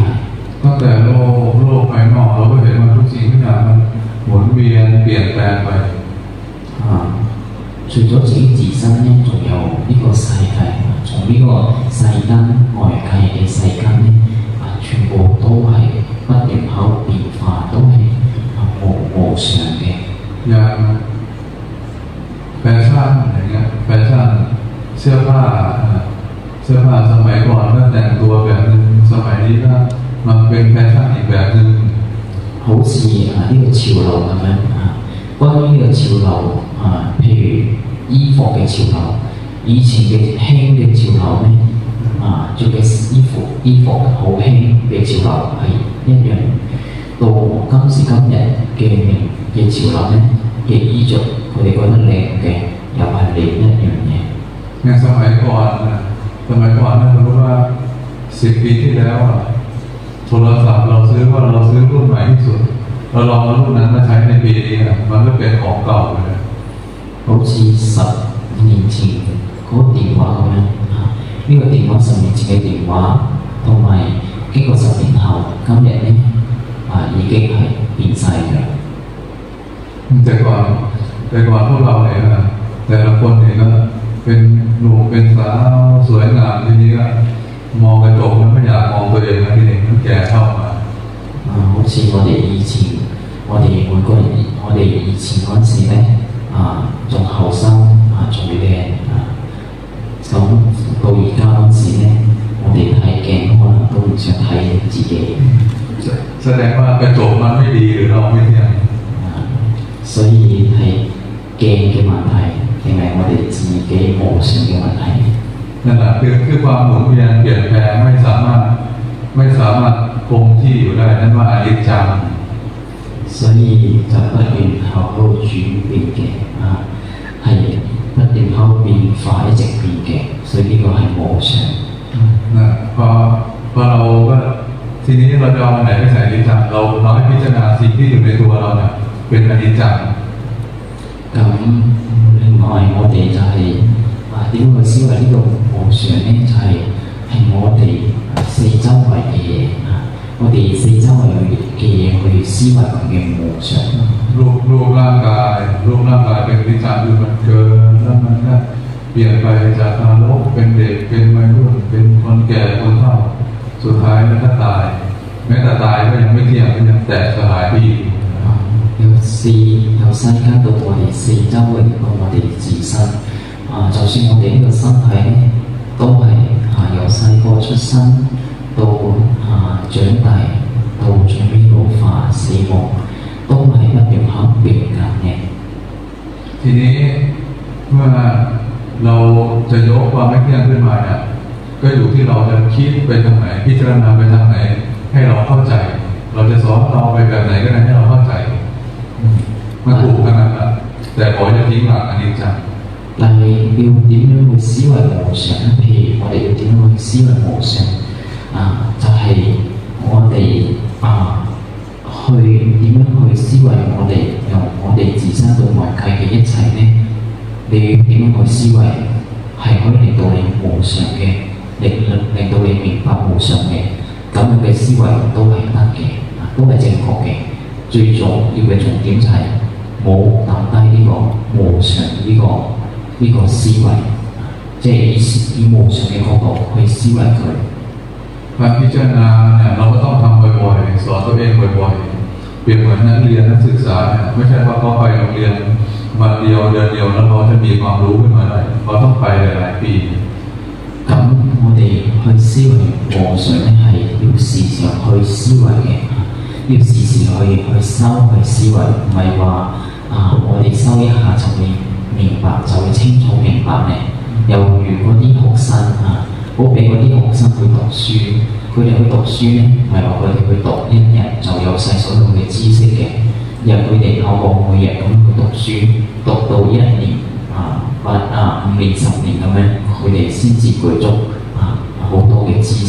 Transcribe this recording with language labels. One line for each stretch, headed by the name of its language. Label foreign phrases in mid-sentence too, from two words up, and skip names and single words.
Thai: ตั้งแต่โลกภายนอกเราก็เห็นว่าทุกสิ่งทุกอย่างมันหมุนเวียนเปลี่ยนแปลงไป
Cantonese: 除咗自己自身咧仲有呢個世界從呢個世間外界嘅世間咧全部都係不斷喺度變化都係無常嘅
Thai: อย่างแฟชั่นอย่างเงี้ยแฟชั่นเสื้อผ้าสื้อผ้าสมัยก่อนก็แต่งตัวแบบนึงสมัยนี้ก็มันเป็นแฟชั่นอีกแบบนึง
Cantonese: 好似呢個潮流咁樣關於呢個潮流譬如衣服嘅潮流以前嘅興嘅潮流呢做嘅衣服好興嘅潮流係一樣到今時今日嘅潮流呢嘅衣着佢哋覺得靚嘅又係另一樣嘢
Thai: ในสมัยก่อนนะสมัยก่อนนะสมมติว่า10 ปีที่แล้วโทรศัพท์เราซื้อรุ่นใหม่ที่สุดเราลองเอารุ่นนั้นมาใช้ในปีนี้มันก็เป็นของเก่าเลย
Cantonese: 好似10年前嗰個電話咁樣呢個電話10年前嘅電話同埋經過10年後今日呢已經係變晒嘅
Thai: แต่ก่อนพวกเราเนี่ยแต่ละคนเนี่ยก็เป็นหนุ่มเป็นสาวสวยงามทีนี้ก็มองกระจกมันไม่อยากมองตัวเองนะทีนี้มันแก่เข้ามา
Cantonese: 好似我哋以前我哋每個人我哋以前嗰陣時咧仲後生仲靚咁到而家嗰陣時咧我哋睇鏡可能都唔想睇自己
Thai: แสดงว่ากระจกมันไม่ดีหรือเราไม่เที่ยง
Cantonese: 所以係鏡嘅問題定係我哋自己無常嘅問題
Thai: นั่นแหละคือความหมุนเวียนเปลี่ยนแปลงไม่สามารถคงที่อยู่ได้นั่นว่าอนิจจัง
Cantonese: 所以就不斷後轉變嘅係不斷後變化一直變嘅所以呢個係無常
Thai: นะพอเราก็ทีนี้เราจะเอาไหนไปใส่อนิจจังเราให้พิจารณาสิ่งที่อยู่ในตัวเราเนี่ยเป็นอนิจจัง
Cantonese: 咁另外我哋就係點去思維呢個無常呢就係我哋四周圍嘅嘢我哋四周圍嘅嘢去思維佢嘅無常
Thai: รูปร่างกายเป็นอนิจจังคือมันเกิดแล้วมันก็เปลี่ยนไปจากทารกเป็นเด็กเป็นวัยรุ่นเป็นคนแก่คนเฒ่าสุดท้ายมันก็ตายแม้แต่ตายก็ยังไม่เที่ยงก็ยังแตกสลายไปอีก
Cantonese: 由世間到我哋四周圍到我哋自身就算我哋呢個身體呢都係由細個出生到長大到最尾老化死亡都係不斷喺變緊嘅
Thai: ทีนี้เมื่อเราจะยกความไม่เที่ยงขึ้นมาเนี่ยก็อยู่ที่เราจะคิดไปทางไหนพิจารณาไปทางไหนให้เราเข้าใจเราจะสอนเราไปแบบไหนก็ได้ให้เราเข้าใจมันถูกขนาดนั้นแต่ขออย่าทิ้งหลักอนิจจัง
Cantonese: 但係要點樣去思維無常譬如我哋要點樣去思維無常就係我哋去點樣去思維由我哋自身到外界嘅一切呢你點樣去思維係可以令到你無常嘅令到你明白無常嘅咁樣嘅思維都係得嘅都係正確嘅最重要嘅重點就係冇抌低呢個無常呢個思維即係以無常嘅角度去思維佢
Thai: การพิจารณาเนี่ยเราก็ต้องทำบ่อยๆสอนตัวเองบ่อยๆเปรียบเหมือนนักเรียนนักศึกษาเนี่ยไม่ใช่ว่าเขาไปโรงเรียนวันเดียวเดือนเดียวแล้วเขาจะมีความรู้ขึ้นมาได้เขาต้องไปหลายๆปี
Cantonese: 咁我哋去思維無常咧係要時常去思維嘅要時時去修去思維唔係話我哋修一下就會明白就會清楚明白咧又如嗰啲學生好俾嗰啲學生去讀書佢哋去讀書咧唔係話佢哋去讀一日就有晒所有嘅知識嘅而係佢哋透過每日咁去讀書讀到1年5年10年咁樣佢哋先至具足好多嘅知識